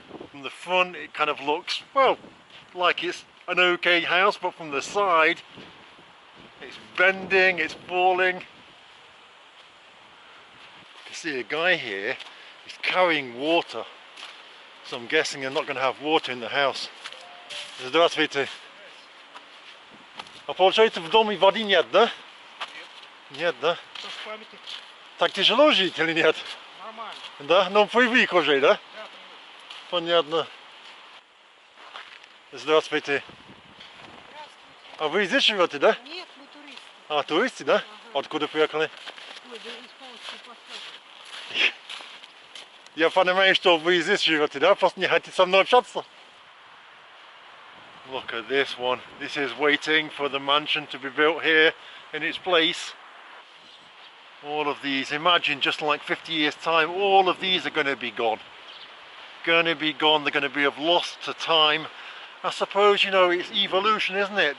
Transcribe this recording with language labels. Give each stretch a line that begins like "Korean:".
English: From the front it kind of looks, well, like it's an okay house, but from the side it's bending, it's falling. You can see a guy here, he's carrying water, so I'm guessing they're not going to have water in the house.
Russian: Здравствуйте. А получается в доме воды нет, да? Нет, да? Так тяжело жить или нет? Нормально. Да? Ну привык уже, да? Да, привык. Понятно. Здравствуйте. Здравствуйте. А вы здесь живете, да? Нет, мы туристы. А, туристы, да? Ага. Откуда приехали? Ой, да из Польши, посмотрите. Я понимаю, что вы здесь живете, да? Просто не хотите со мной общаться.
English: Look at this one. This is waiting for the mansion to be built here in its place. All of these, imagine just like 50 years time, all of these are going to be gone. Going to be gone, they're going to be of lost to time. I suppose, you know, it's evolution, isn't it?